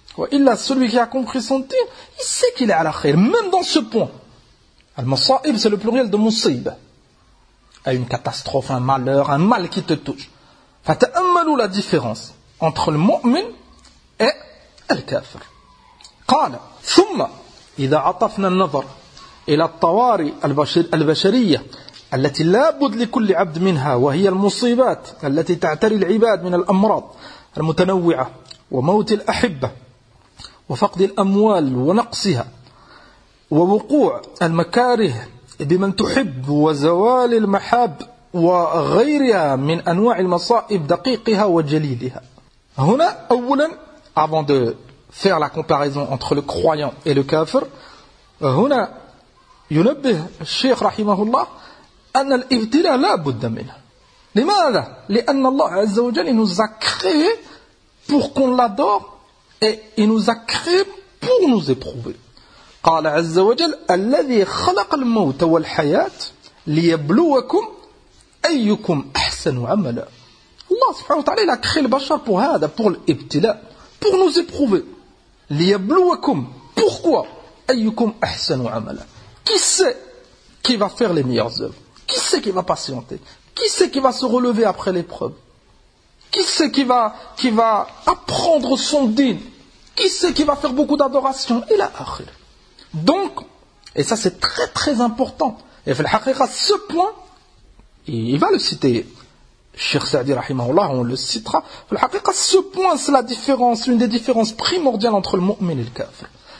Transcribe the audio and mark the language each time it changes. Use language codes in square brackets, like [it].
[fr] Illa celui qui a compris son din, il sait qu'il est à la khair, même dans ce point. Al-Masa'ib, c'est le pluriel de Musaïb. À une catastrophe, un malheur, un mal qui te touche. [ar] Fata ammalou [fr] la différence entre le mu'min et le kafir. [ar] Qala, thumma, idha atafna al-nazar ila al-tawari al-bashariya, التي لا بد لكل عبد منها وهي المصيبات التي تعتري العباد من الأمراض المتنوعة وموت الأحبة وفقد الأموال ونقصها ووقوع المكاره بمن تحب وزوال المحاب وغيرها من أنواع المصائب دقيقها وجليلها. هنا أولا [fr] avant de faire la comparaison entre le croyant et le kafir, [ar] هنا ينبه الشيخ رحمه الله أن الابتلاء لا بد منه. لماذا؟ لأن الله عز وجل [fr] nous a créé pour qu'on l'adore et il nous a créé pour nous éprouver. [ar] قال عز وجل الذي خلق الموت والحياة ليبلوكم أيكم أحسن عملا. الله سبحانه وتعالى [fr] il a créé le bachar pour هذا, pour الابتلاء, pour nous éprouver. [ar] ليبلوكم, pourquoi أيكم أحسن عملا. [fr] Qui sait qui va faire les meilleures œuvres? Qui c'est qui va patienter? Qui c'est qui va se relever après l'épreuve? Qui c'est qui va apprendre son din? Qui c'est qui va faire beaucoup d'adoration? Et là, akhir. Donc, et ça c'est très très important, et fil-haqiqa, ce point, il va le citer, Cheikh Saadi rahimahullah, on le citera, fil-haqiqa, ce point, c'est la différence, une des différences primordiales entre le mu'min et le kafir.